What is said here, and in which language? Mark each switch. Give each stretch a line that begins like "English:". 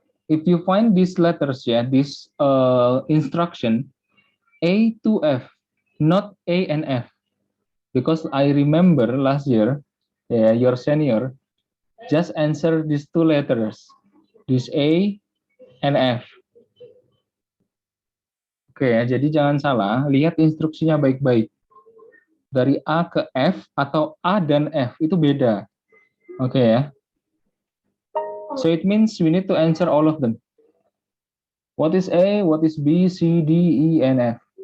English: If you find these letters, yeah, this instruction, A to F, not A and F, because I remember last year, yeah, your senior just answer these two letters, this A and F.
Indonesian: Oke ya, jadi jangan salah, lihat instruksinya baik-baik. Dari A ke F atau A dan F itu beda. Oke ya.
English: So it means we need to answer all of them. What is A, what is B, C, D, E, and F?